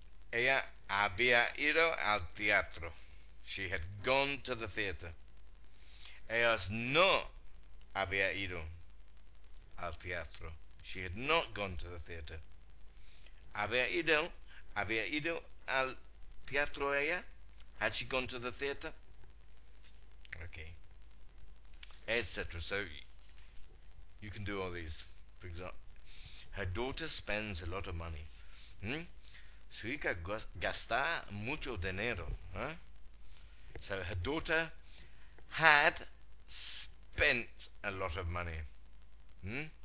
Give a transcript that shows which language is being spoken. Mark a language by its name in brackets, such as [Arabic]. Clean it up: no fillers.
[Spanish] Ella había ido al teatro. [English] She had gone to the theater. [Spanish] Ella no había ido al teatro. [English] She had not gone to the theater. [Spanish] Había ido al teatro ella? [English] Had she gone to the theater? Okay. Etc. So you can do all these. For example, her daughter spends a lot of money. [Spanish] Su hija gasta mucho dinero. Huh? [English] So her daughter had spent a lot of money.